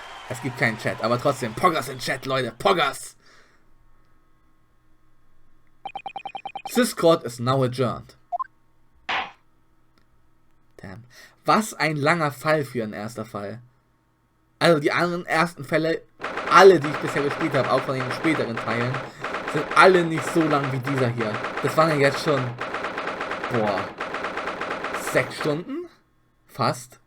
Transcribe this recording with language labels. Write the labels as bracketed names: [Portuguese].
[German] Es gibt keinen Chat, aber trotzdem, [English] Poggers in Chat, [German] Leute, Poggers! [English] This court is now adjourned. Damn. [German] Was ein langer Fall für ein erster Fall. Also die anderen ersten Fälle, alle die ich bisher gespielt habe, auch von den späteren Teilen, sind alle nicht so lang wie dieser hier. Das waren ja jetzt schon, 6 Stunden? Fast.